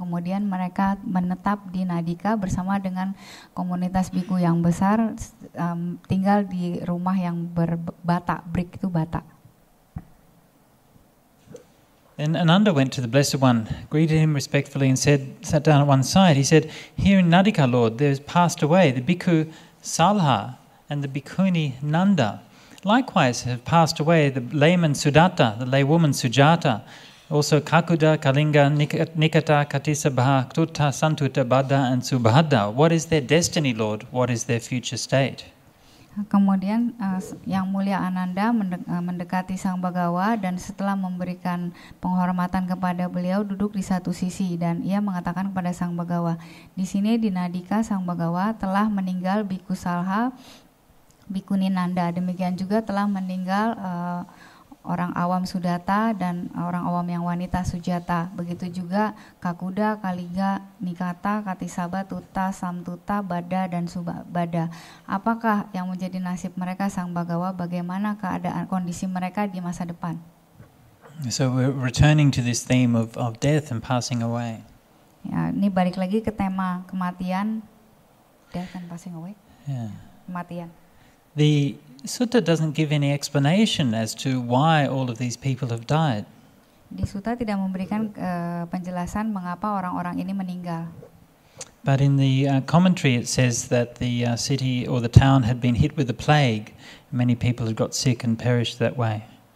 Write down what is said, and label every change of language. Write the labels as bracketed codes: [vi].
[id] Kemudian mereka menetap di Nadika bersama dengan komunitas biku yang besar, tinggal di rumah yang berbata, brick itu bata. [en] Then Ananda went to the Blessed One, greeted him respectfully and sat down at one side. He said, "Here in Nadika, Lord, there has passed away the bhikkhu Salha and the bhikkhuni Nanda. Likewise have passed away the layman Sudatta, the laywoman Sujata, also Kakuda, Kalinga, Nikata, Katisabha, Tutta, Santutta, Bada, and Subhadda. What is their destiny, Lord? What is their future state?" [id] Kemudian Yang Mulia Ananda mendekati Sang Bhagawa dan setelah memberikan penghormatan kepada beliau duduk di satu sisi dan ia mengatakan kepada Sang Bhagawa, di sini di Nadika Sang Bhagawa telah meninggal Bhikkhu Salha, Bhikkhuni Nanda, demikian juga telah meninggal orang awam Sudatta dan orang awam yang wanita Sujata. Begitu juga Kakuda, Kaliga, Nikata, Katisaba, Tutta, Samtutta, Bada, dan Subada. Apakah yang menjadi nasib mereka Sang Bhagawa? Bagaimana keadaan kondisi mereka di masa depan? [en] So we're returning to this theme of death and passing away. [id] Ya, ini balik lagi ke tema kematian, [en] death and passing away. Yeah. [id] Kematian. [en] The sutta doesn't give any explanation as to why all of these people have died. [id] Di sutta tidak memberikan penjelasan mengapa orang-orang ini meninggal. [en] But in the commentary it says that the city or the town had been hit with the plague. Many people had got sick and perished that way.